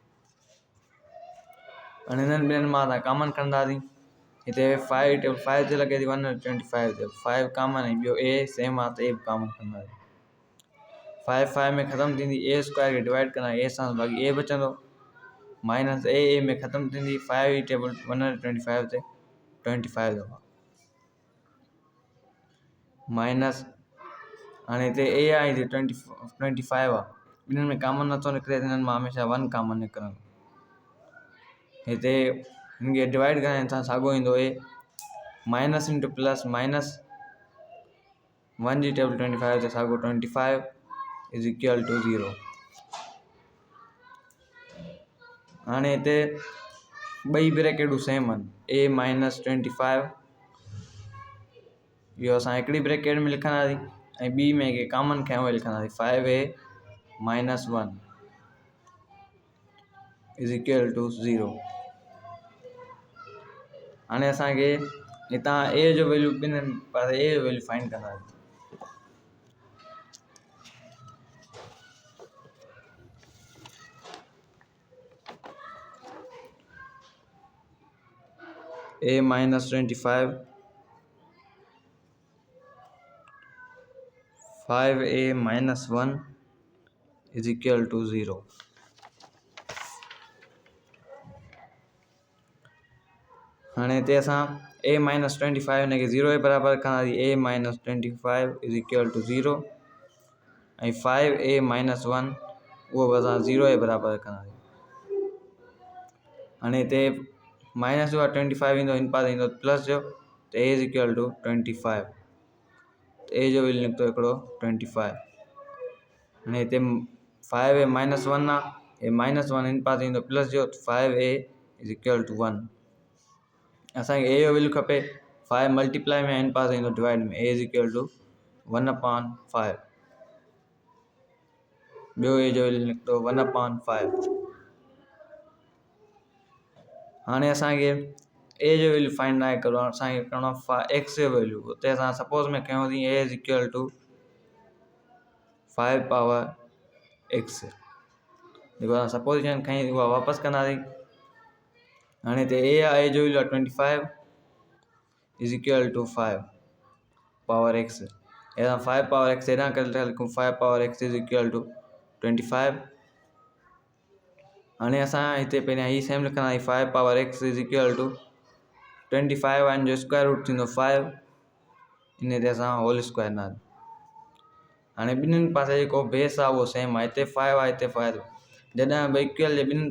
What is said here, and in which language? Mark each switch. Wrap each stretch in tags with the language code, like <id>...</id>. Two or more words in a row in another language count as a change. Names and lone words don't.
<sd>अने हिननि ॿिन्हिनि मां असां कॉमन खणंदासीं हिते 5 ते लॻे थी 125 ते 5 कॉमन ऐं ॿियो a सेम आहे त a बि कॉमन खणंदासीं 5 में ख़तमु थींदी a² खे डिवाइड कंदा a सां बाक़ी a बचंदो माइनस a में ख़तमु थींदी 5 ई टेबल 125 ते 25 दफ़ा माइनस हाणे हिते a आहे हिते 25 आहे ॿिन्हिनि में कॉमन नथो निकिरे हिननि मां हमेशह 1 कॉमन निकिरंदो हिते हिनखे डिवाइड करण सां साॻियो ईंदो a</sd> <en>minus into plus minus</en> <sd>1 जी टेबल 25 ते साॻियो 25</sd> <en>is equal to</en> <sd>0 हाणे हिते ॿई ब्रैकेटूं सेम आहिनि a माइनस 25 इहो असां हिकिड़ी ब्रैकेट में लिखंदासीं ऐं ॿी में के कॉमन खयों उहे लिखंदासीं 5a माइनस 1</sd> <en>is equal to</en> <sd>0 हाणे असांखे हितां a जो वैल्यू ॿिन्हिनि पासे a जो</sd> <en>value find</en> <sd>कंदासीं a minus 25</sd> <en>5a minus 1 is equal to 0</en> <sd>हाणे हिते असां a minus 25 हिनखे 0 जे बराबरि रखंदासीं</sd> <en>a minus 25 is equal to 0</en> <sd>ऐं 5a minus 1 उहो बि असां 0 जे बराबरि रखंदासीं हाणे हिते माइनस जो आहे 25 ईंदो हिन पासे ईंदो प्लस जो त a</sd> <en>is equal to</en> <sd>25 a जो वैल्यू निकितो हिकिड़ो 25 हाणे हिते 5a माइनस 1 आहे a माइनस 1 हिन पासे ईंदो प्लस जो 5a</sd> <en>is equal to</en> <sd>1 असांखे a जो वैल्यू खपे 5 मल्टीप्लाई में हिन पासे ईंदो डिवाइड में a</sd> <en>is equal to</en> <sd>1/5 ॿियो a जो वैल्यू निकितो 1/5 हाणे असांखे a जो वैल्यू फाइंड न आहे करिणो असांखे करिणो आहे x जो वैल्यू उते असां सपोज़ में कयोसीं a</sd> <en>is equal to</en> <sd>5 पावर x जेको असां सपोजिशन खई उहा वापसि कंदासीं हाणे हिते a आहे a जो वैल्यू आहे 25</sd> <en>is equal to</en> <sd>5 पावर x असां 5 पावर x हेॾां करे था लिखूं 5 पावर x</sd> <en>is equal to</en> <sd>25 हाणे असां हिते पहिरियां ही सेम लिखंदासीं 5 पावर x</sd> <en>is equal to</en> <sd>25 आहिनि जो</sd> <en>square root</en> <sd>थींदो 5 इन ते असां</sd> <en>whole square</en> <sd>न हाणे ॿिन्हिनि पासे जेको बेस आहे उहो सेम आहे हिते 5 आहे हिते 5 जॾहिं भई इक्वल जे ॿिन्हिनि</sd>